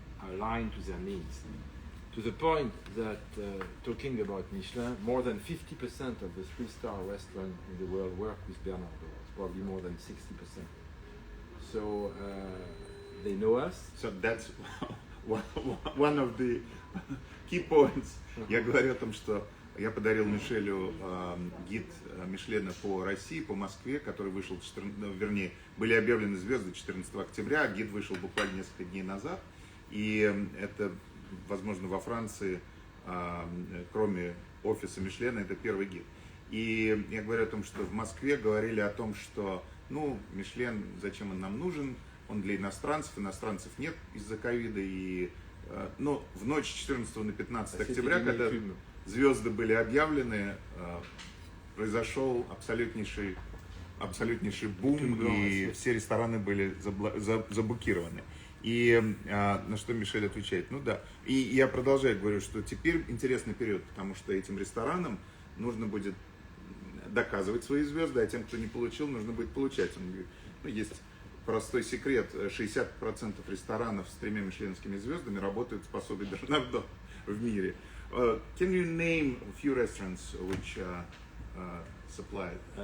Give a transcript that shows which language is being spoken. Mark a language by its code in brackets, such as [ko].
[en] align to their needs, to the point that talking about Michelin, more than 50% of the 3-star restaurants in the world work with Bernardaud. Probably more than 60%. So they know us. So that's one of the key points. [ru] Я говорю о том, что я подарил Мишелю гид Мишлена по России, по Москве, который вышел, были объявлены звезды 14 октября, а гид вышел буквально несколько дней назад. И это, возможно, во Франции, кроме офиса Мишлена, это первый гид. И я говорю о том, что в Москве говорили о том, что, ну, Мишлен, зачем он нам нужен, он для иностранцев нет из-за ковида. И, ну, в ночь 14 на 15 октября, когда звезды были объявлены, произошел абсолютнейший бум, и все рестораны были забукированы. И на что Мишель отвечает, ну да. И я продолжаю, говорю, что теперь интересный период, потому что этим ресторанам нужно будет доказывать свои звезды, а тем, кто не получил, нужно будет получать. Он говорит, ну, есть простой секрет, 60% ресторанов с 3 мишленовскими звездами работают с посудой Бернардо в мире. [en] Can you name a few restaurants which supplied?